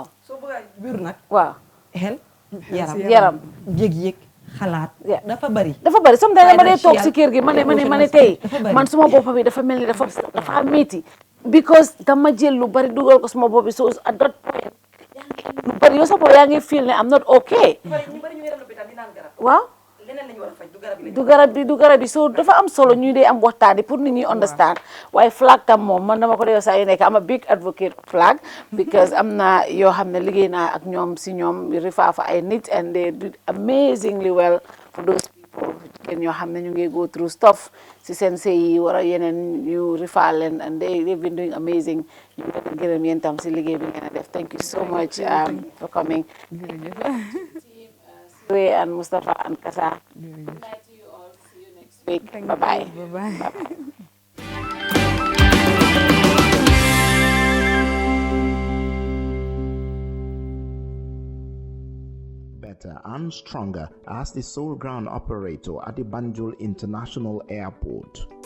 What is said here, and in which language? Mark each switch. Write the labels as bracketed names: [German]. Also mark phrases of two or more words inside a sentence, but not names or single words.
[Wolof] soo bëgg wér nag waaw xel yaram yëg-yëg xalaat dafa bari sometimes dama dee toog si kër gi ma ne tey man suma bopp bi dafa mel ni dafa métti because dama jël lu bari dugal ko suma bopp bi so [English] at that point [Wolof] lu bari yow sa bopp yaa ngi feel ne [English] I'm not okay [Wolof] waaw du garab bi so dafa am solo ñu dee am waxtaani pour nit ñi understand waaye flag tam moom man dama ko dee saa yu nekk am [English] a big advocate flag [Wolof] because am na yoo xam ne liggéey naa ak ñoom si ñoom refer fa ay nit [English] and they did amazingly well for those people [Wolof] jigéen ñoo xam ne ñu ngi [English] go through stuff [Wolof] si seen sëy yi war a yeneen ñu refer leen [English] and they've been doing amazing [Wolof] ñu ngi gërëm yéen tam si liggéey bi ngeen a def [English] thank you so much for coming Ray and Mustafa and Kasa. Bye to you all. See you next week. Bye-bye. Bye-bye. Better and stronger as the sole ground operator at the Banjul International Airport.